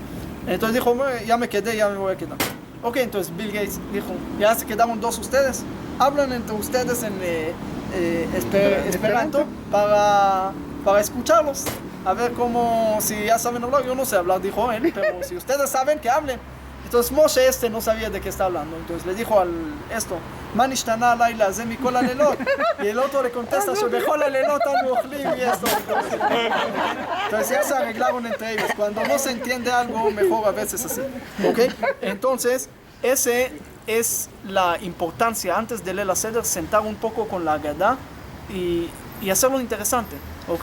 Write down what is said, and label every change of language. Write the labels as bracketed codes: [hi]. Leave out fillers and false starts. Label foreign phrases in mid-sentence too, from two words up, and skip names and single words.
[es] Entonces dijo, ya me quedé, ya me voy a quedar. Ok, entonces Bill Gates dijo, ya se quedaron 2 ustedes, hablan entre ustedes en esperanto para escucharlos, a ver cómo, si ya saben hablar. Yo no sé hablar, dijo él, pero si ustedes saben, que hablen. Entonces Moshe no sabía de qué está hablando, entonces le dijo [he] מה נשתנה הלילה הזה מכל הלילות, [es] y el otro le contesta, [he] שבכל הלילות אנו אוכלים, [es] y esto. Entonces ya se arreglaron entre ellos. Cuando no se entiende algo, mejor a veces así, ¿ok? Entonces ese es la importancia antes de Leil HaSeder, sentar un poco con la Agadá y hacerlo interesante, ¿ok?